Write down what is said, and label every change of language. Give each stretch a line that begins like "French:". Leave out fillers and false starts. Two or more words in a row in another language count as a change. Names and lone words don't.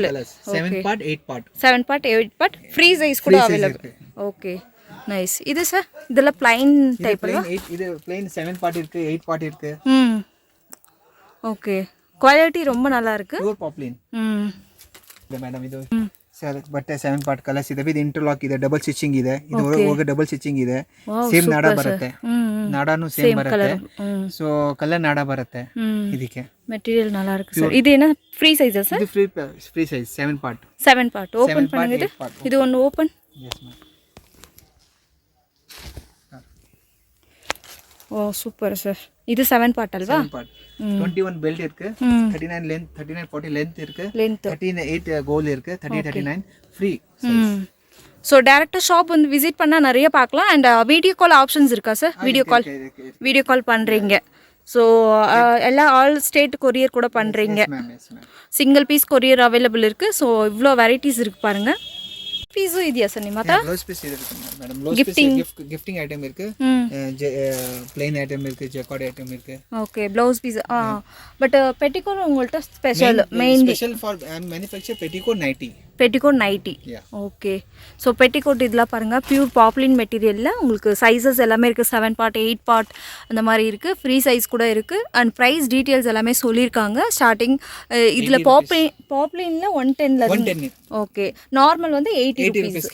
Tamil: 7 பார்ட் 8 பார்ட். 7 பார்ட் 8 பார்ட்
English: free size
Tamil: கூட அவைலபிள்.
English: okay, nice.
Tamil: இது சார் இதெல்லாம்
English: plain type
Tamil: அல்ல? இது ப்ளைன் 7 பார்ட் இருக்கு, 8 பார்ட் இருக்கு. ஓகே, குவாலிட்டி ரொம்ப நல்லா இருக்கு.
English: Pure poplin.
Tamil: இந்த மேடம் இது
Kannada: ಬಟ್ಟೆ 7
English: part colours
Kannada: ಇದೆ
English: with interlock
Kannada: ಇದೆ
English: double stitching
Kannada: ಇದೆ ಇದು ಹೋಗಿ
English: double stitching
Kannada: ಇದೆ ಸೇಮ್ ನಾಡ ಬರುತ್ತೆ ನಾಡಾನು ಸೇಮ್ ಬರುತ್ತೆ
English: so colour
Kannada: ನಾಡ ಬರುತ್ತೆ ಇದಕ್ಕೆ
Tamil: மெட்டீரியல் நல்லா இருக்கு சார் இது என்ன
English: free size
Tamil: சார் இது
English: free size
Tamil: 7 பார்ட் ஓபன் பண்ணுங்க இது ஒன்னு ஓபன்
English: yes ma'am oh super
Tamil: சார் இது 7 பார்ட் அல்வா 7 பார்ட் 21 பெல்ட் இருக்கு 39 லெந்த் 39 40 லெந்த் இருக்கு 38 கோல் இருக்கு 39 ஃப்ரீ ஸோ டேரெக்டாக ஷாப் வந்து விசிட் பண்ணால் நிறைய பார்க்கலாம்
English: and video call options
Tamil: இருக்கா சார்
English: video call
Tamil: பண்ணுறீங்க ஸோ எல்லா
English: all state courier
Tamil: கூட பண்ணுறீங்க
English: single piece courier available
Tamil: இருக்குது ஸோ இவ்வளோ வெரைட்டிஸ் இருக்குது பாருங்கள் பீஸும்
Kannada: ಇದೆಯಾ ಸರ್ ನಿಮ್ಮ ಹತ್ರ
English: blouse piece
Kannada: ಇದೆ ಮೇಡಂ
English: blouse piece gifting item
Tamil: இருக்கு plain ஐட்டம் இருக்கு ஜக்கார்ட் ஐட்டம் இருக்கு
English: okay blouse piece but petticoat
Tamil: உங்கள்ட்ட
English: special mainly special for manufacture petticoat nighty okay so petticoat
Tamil: இதெல்லாம் பாருங்கள்
English: pure poplin
Tamil: மெட்டீரியலில் உங்களுக்கு சைஸஸ் எல்லாமே இருக்குது 7 பார்ட் 8 பார்ட் அந்த மாதிரி இருக்குது
English: free size
Tamil: கூட இருக்குது
English: and price details
Tamil: எல்லாமே சொல்லியிருக்காங்க ஸ்டார்டிங் இதில் பாப்லினில் 110
English: okay normal
Tamil: வந்து 80 rupees